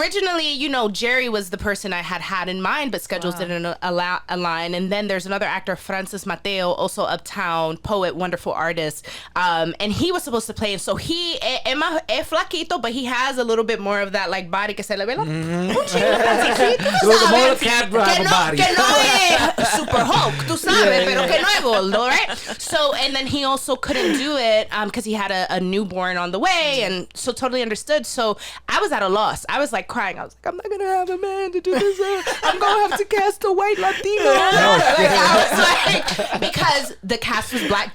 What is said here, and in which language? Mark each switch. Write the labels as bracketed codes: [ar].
[en] originally, you know, Jerry was the person I had in mind, but schedules didn't align. And then there's another actor, Francis Mateo, also uptown, poet, wonderful artist. And he was supposed to play. And so he [es] es flaquito, [en] but he has a little bit more of that like body [es] que se le ve un chingo, [en] More cab driver body. [es] que no es super Hulk, tú sabes, pero que no es gordo, [en] right? So, and then he also couldn't do it because he had a newborn on the way, and so totally understood. So I was at a loss. I was like crying. I was like, I'm not gonna have a man to do this. I'm gonna have to cast a white Latino. I was like, because the cast was black.